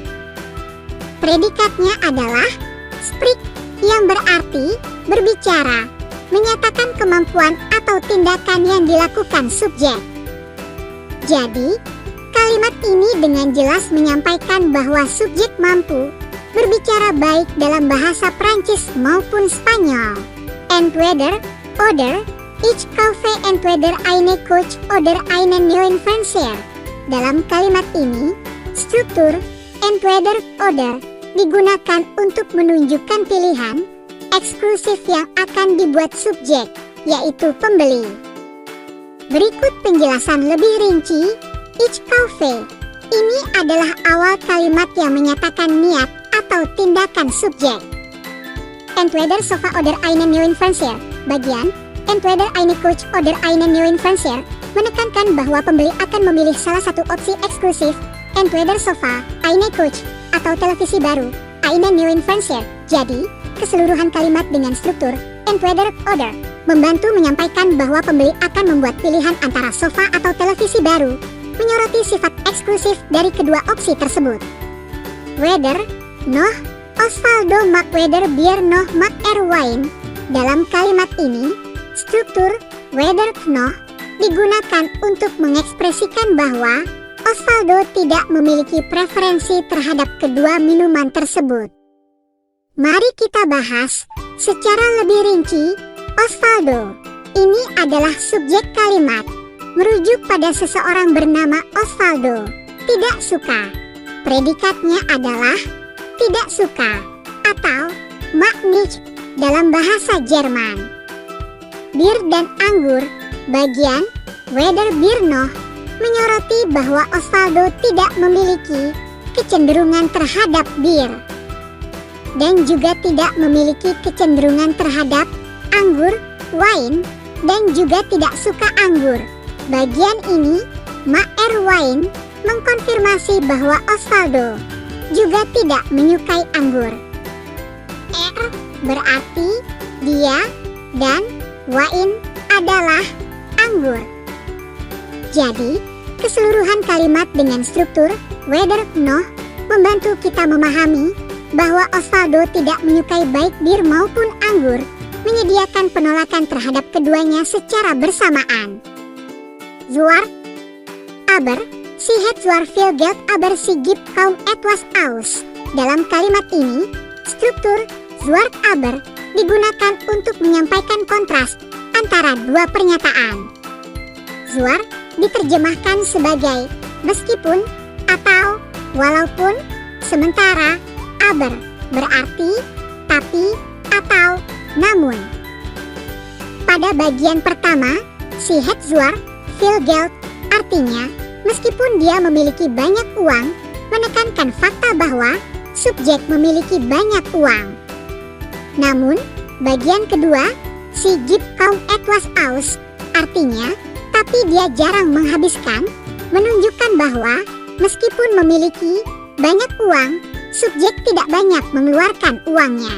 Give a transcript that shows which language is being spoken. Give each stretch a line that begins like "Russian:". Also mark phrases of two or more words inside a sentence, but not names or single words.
Indonesian: Predikatnya adalah spricht yang berarti berbicara, menyatakan kemampuan atau tindakan yang dilakukan subjek. Jadi, kalimat ini dengan jelas menyampaikan bahwa subjek mampu berbicara baik dalam bahasa Prancis maupun Spanyol.
German: Entweder oder, ich kaufe entweder eine Couch oder einen neuen Fernseher.
Indonesian: Dalam kalimat ini, struktur
German: entweder oder
Indonesian: digunakan untuk menunjukkan pilihan eksklusif yang akan dibuat subjek, yaitu pembeli. Berikut penjelasan lebih rinci
German: Ich kaufe.
Indonesian: Ini adalah awal kalimat yang menyatakan niat atau tindakan subjek.
German: Entweder Sofa oder einen neuen Fernseher.
Indonesian: Bagian
German: Entweder eine Couch oder einen neuen Fernseher
Indonesian: menekankan bahwa pembeli akan memilih salah satu opsi eksklusif,
German: entweder sofa, eine Couch,
Indonesian: atau televisi baru,
German: einen neuen Fernseher.
Indonesian: Jadi, keseluruhan kalimat dengan struktur
German: entweder oder
Indonesian: membantu menyampaikan bahwa pembeli akan membuat pilihan antara sofa atau televisi baru, menyoroti sifat eksklusif dari kedua opsi tersebut.
German: Weder, noch, Osvaldo mag weder Bier noch mag Wein.
Indonesian: Dalam kalimat ini, struktur
German: weder noch
Indonesian: digunakan untuk mengekspresikan bahwa Osvaldo tidak memiliki preferensi terhadap kedua minuman tersebut. Mari kita bahas secara lebih rinci. Osvaldo ini adalah subjek kalimat, merujuk pada seseorang bernama Osvaldo. Tidak suka. Predikatnya adalah tidak suka atau
German: mag nicht
Indonesian: dalam bahasa Jerman. Bir dan anggur, bagian
German: weder Bier noch,
Indonesian: menyoroti bahwa Osvaldo tidak memiliki kecenderungan terhadap bir dan juga tidak memiliki kecenderungan terhadap anggur, wine, dan juga tidak suka anggur. Bagian ini,
German: mag Wein,
Indonesian: mengkonfirmasi bahwa Osvaldo juga tidak menyukai anggur. Berarti dia dan Wein adalah anggur. Jadi, keseluruhan kalimat dengan struktur
German: weder noch
Indonesian: membantu kita memahami bahwa Osvaldo tidak menyukai baik bir maupun anggur, menyediakan penolakan terhadap keduanya secara bersamaan.
German: Zwart, aber, sie hat zwar viel Geld aber sie gibt kaum etwas aus.
Indonesian: Dalam kalimat ini, struktur
German: zwart aber
Indonesian: digunakan untuk menyampaikan kontras antara dua pernyataan. Zwart diterjemahkan sebagai meskipun atau walaupun, sementara aber berarti tapi atau namun. Pada bagian pertama,
German: sie hat zwar viel Geld
Indonesian: artinya meskipun dia memiliki banyak uang, menekankan fakta bahwa subjek memiliki banyak uang. Namun, bagian kedua,
German: sie gibt kaum etwas aus,
Indonesian: artinya, tapi dia jarang menghabiskan, menunjukkan bahwa, meskipun memiliki banyak uang, subjek tidak banyak mengeluarkan uangnya.